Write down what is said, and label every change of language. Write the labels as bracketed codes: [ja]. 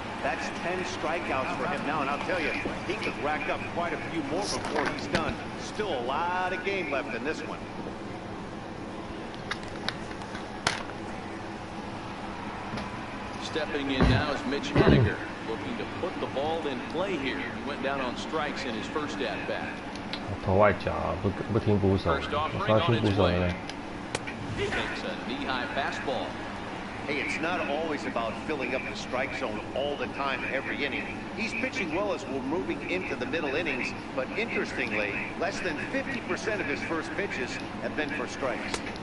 [en] That's 10 strikeouts for him now, and I'll tell you, he could rack up quite a few more before he's done. Still a lot of game left in this one. Stepping in now is Mitch Haniger, looking to put the ball in play here. He went down on strikes in his first at-bat. [zh] 投外角啊，不听捕手，我刚听捕手了嘞。 [en] He takes a knee-high fastball. Hey, it's not always about filling up the strike zone all the time, every inning. He's pitching well as we're moving into the middle innings, but interestingly, less than 50% of his first pitches have been for strikes.